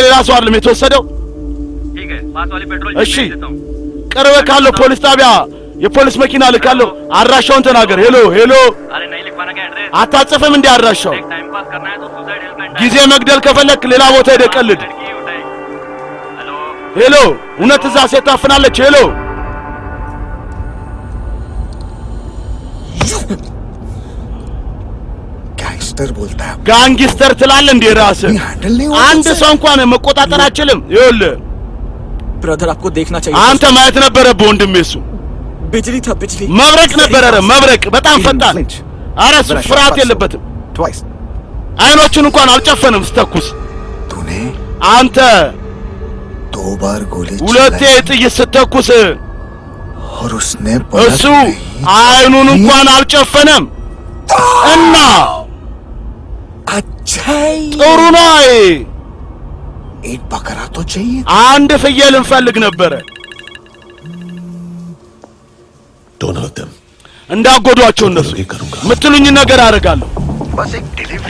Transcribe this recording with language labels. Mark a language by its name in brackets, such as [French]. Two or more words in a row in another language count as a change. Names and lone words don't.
[Amharic] ሌላ ሰው አይደለም የተወሰደው። እሺ ቅርብ ካለው ፖሊስ ጣቢያ የፖሊስ መኪና ልካለሁ። አድራሻውን ተናገር። ሄሎ ሄሎ፣ አታጽፍም እንዴ አድራሻው? ጊዜ መግደል ከፈለክ ሌላ ቦታ ሄደህ ቀልድ። ሄሎ፣ እውነት እዛ ሴት ታፍናለች? ሄሎ [Hindi] गैंगस्टर बोलता है [Amharic] ጋንግስተር ትላለህ እንዴ ራስህ? አንድ ሰው እንኳን መቆጣጠር አችልም። ይኸውልህ [Hindi] ब्रदर आपको देखना चाहिए [Amharic] አንተ ማየት ነበረብህ ወንድሜ። እሱ [Hindi] बिजली था बिजली [Amharic] መብረቅ ነበረ። መብረቅ በጣም ፈጣን። ኧረ እሱ ፍርሃት የለበትም። [Hindi] ट्वाइस [Amharic] አይኖቹን እንኳን አልጨፈንም ስተኩስ። [Hindi] तूने [Amharic] አንተ [Hindi] 2 बार गोली [Amharic] ሁለቴ ጥይት ስተኩስ [Hindi] और उसने [Amharic] እሱ አይኑን እንኳን አልጨፈነም። እና [Hindi] अच्छा [Amharic] ጥሩ ነው። [Hindi] एक बकरा तो चाहिए [Amharic] አንድ ፍየል እንፈልግ ነበረ። [English] Don't hurt them. [Amharic] እንዳጎዷቸው እነሱ የምትሉኝ ነገር አደርጋለሁ። [Hindi] बस एक डिलीवरी